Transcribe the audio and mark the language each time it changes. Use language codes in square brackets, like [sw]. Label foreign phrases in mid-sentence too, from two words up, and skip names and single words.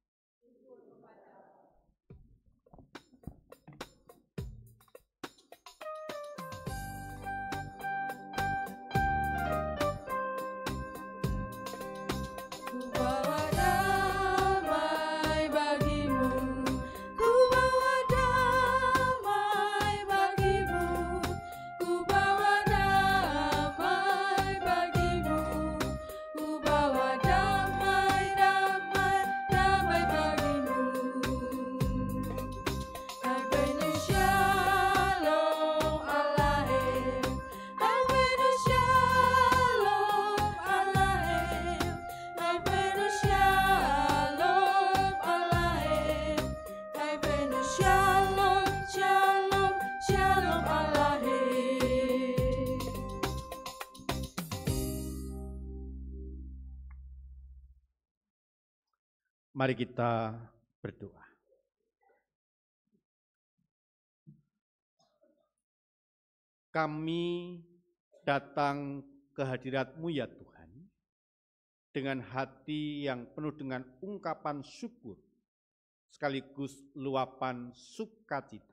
[id] Ku bawa damai bagimu, ku bawa damai bagimu, ku bawa damai bagimu, ku bawa damai, damai, damai bagimu. [he] הבאנו שלום עליכם, הבאנו שלום עליכם, הבאנו שלום עליכם, הבאנו שלום, שלום, שלום עליכם. [id] Mari kita berdoa. Kami datang ke hadirat-Mu ya Tuhan, dengan hati yang penuh dengan ungkapan syukur, sekaligus luapan sukacita.